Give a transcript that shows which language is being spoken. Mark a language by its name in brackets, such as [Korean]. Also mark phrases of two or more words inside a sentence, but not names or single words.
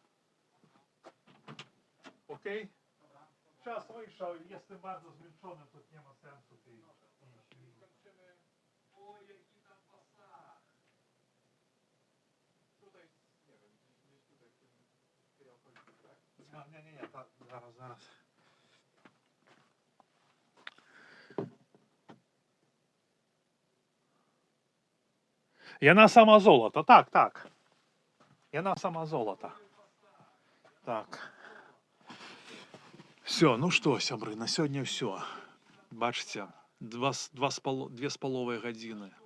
[Polish] Okej? Czas wyszedł. Jestem bardzo zmęczony. To nie ma sensu. Nie, tak, zaraz. [Belarusian] Яна сама золото, так. Яна сама золото. Так. [Russian] Все, ну что, [Belarusian] сябры, на сёння все. Бачыце, 2,5 гадзіны.